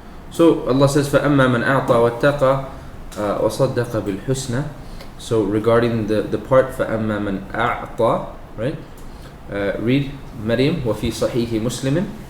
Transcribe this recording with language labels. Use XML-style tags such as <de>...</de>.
<en>So Allah says,</en> <ar>فَأَمَّا مَنْ أَعْطَى وَاتَّقَى وَصَدَّقَ بِالْحُسْنَى.</ar> <en>So regarding the part</en> <ar>فَأَمَّا مَنْ أَعْطَى,</ar> <en>right? Read</en> <ar>Maryam, وَفِي صَحِيحِ مُسْلِمٍ.</ar>